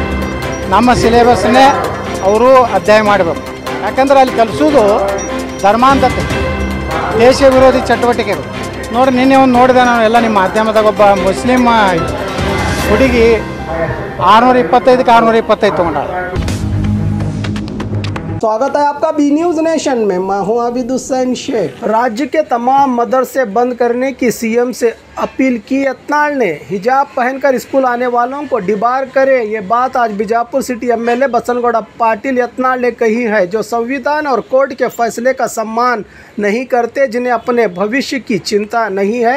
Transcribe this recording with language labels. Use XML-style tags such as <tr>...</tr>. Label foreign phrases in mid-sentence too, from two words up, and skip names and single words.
<kn>ನಮ್ಮ ಸಿಲೆಬಸ್ನೇ ಅವರು ಅಧ್ಯಯನ ಮಾಡಬೇಕು. ಯಾಕಂದ್ರೆ ಅಲ್ಲಿ ಕಲಿಸೋದು ಧರ್ಮಾಂಧತೆ, ದೇಶ ವಿರೋಧಿ ಚಟುವಟಿಕೆಗಳು. ನೋಡಿ, ನಿನ್ನೆ ಒಂದು ನೋಡಿದೆ ನಾನು ಎಲ್ಲ ನಿಮ್ಮ ಮಾಧ್ಯಮದಾಗ, ಒಬ್ಬ ಮುಸ್ಲಿಂ ಹುಡುಗಿ 625ಕ್ಕೆ 625 ತೊಗೊಂಡಾಳ.</kn> <hi>स्वागत है आपका बी न्यूज़ नेशन में। मैं हूं आबिद हुसैन शेख। राज्य के तमाम मदरसे बंद करने की सीएम से अपील की यत्नाल ने। हिजाब पहनकर स्कूल आने वालों को डिबार करें, ये बात आज बीजापुर</hi> <en>city MLA</en> <hi>बसनगौड़ा पाटिल यत्नाल ने कही है, जो संविधान और कोर्ट के फैसले का सम्मान नहीं करते, जिन्हें अपने भविष्य की चिंता नहीं है।</hi>